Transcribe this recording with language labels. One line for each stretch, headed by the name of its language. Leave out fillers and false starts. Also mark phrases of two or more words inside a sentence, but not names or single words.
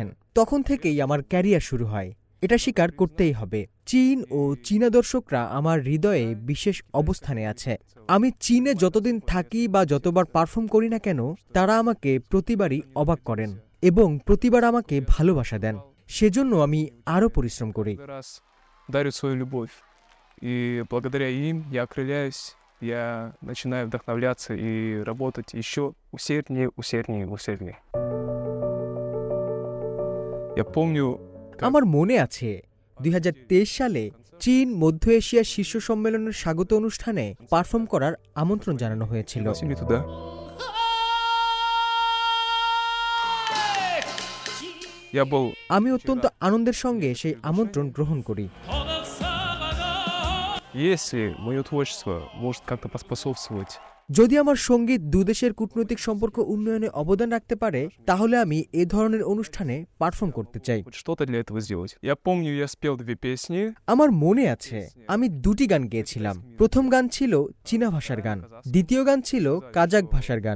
Bangla: তখন থেকেই আমার ক্যারিয়ার শুরু হয়, এটা স্বীকার করতেই হবে। চীন ও চীনা দর্শকরা আমার হৃদয়ে বিশেষ অবস্থানে আছে। আমি চীনে যতদিন থাকি বা যতবার পারফর্ম করি না কেন, তারা আমাকে প্রতিবারই অবাক করেন এবং প্রতিবার আমাকে ভালোবাসা দেন। সেজন্য আমি আরও পরিশ্রম করি।
Russian: И благодаря им я окрыляюсь, я начинаю вдохновляться и работать еще усерднее. Я помню...
Bangla: আমার মনে আছে 2023 সালে চীন মধ্য এশিয়ার শীর্ষ সম্মেলনের স্বাগত অনুষ্ঠানে পারফর্ম করার আমন্ত্রণ জানানো হয়েছিল। আমি অত্যন্ত আনন্দের সঙ্গে সেই আমন্ত্রণ গ্রহণ করি।
Russian: Если мое творчество может как-то поспособствовать
Bangla: যদি আমার সঙ্গীত দুদেশের কূটনৈতিক সম্পর্ক উন্নয়নে অবদান রাখতে পারে, তাহলে আমি এ ধরনের অনুষ্ঠানে পারফর্ম করতে চাই। আমার মনে আছে আমি 2টি গান গেয়েছিলাম। প্রথম গান ছিল চীনা ভাষার গান, দ্বিতীয় গান ছিল কাজাক ভাষার গান।